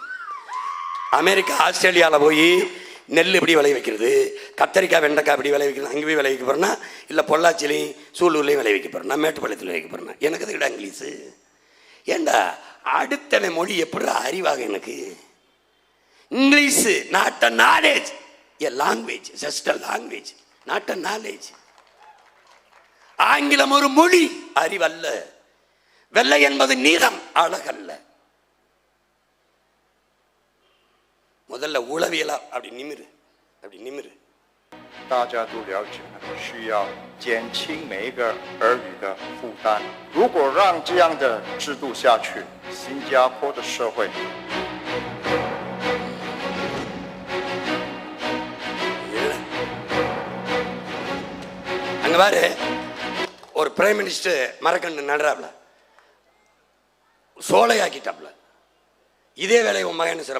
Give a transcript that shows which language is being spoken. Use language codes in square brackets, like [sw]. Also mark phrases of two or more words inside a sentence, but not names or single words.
[ta] அமெரிக்கா ஆஸ்திரேலியாவில் போய் நெல் எப்படி விளை வைக்கிறது, கத்தரிக்காய் வெண்டைக்காய் எப்படி விளை வைக்கிறது, அங்கே போய் விளை வைக்க போகிறேன்னா, இல்லை பொள்ளாச்சிலையும் சூலூர்லையும் விளை வைக்க போகிறேன், நான் மேட்டுப்பாளையத்தில் வைக்க போகிறேன்னா, எனக்கு அது கிட்ட இங்கிலீஷு. ஏண்டா அடுத்தனை மொழி எப்படி அறிவாக எனக்கு? [en] English not a knowledge, a language, just a language, not a knowledge. [ta] ஆங்கிலம் ஒரு மொழி, அறிவல்ல. வெள்ளை என்பது நீளம், அழகல்ல. முதல்ல உளவியலா அப்படி நிமிரு, அப்படி நிமிரு. [zh] 大家都了解，需要减轻每一个儿女的负担。如果让这样的制度下去，新加坡的社会 [ta] அங்க பாரு, ஒரு [en] prime minister [ta] மரக்கண்டு நடுறாப்ல, சோலையாக்கிட்டாப்ல. இதே வேலை உன் மகன் சிறம்.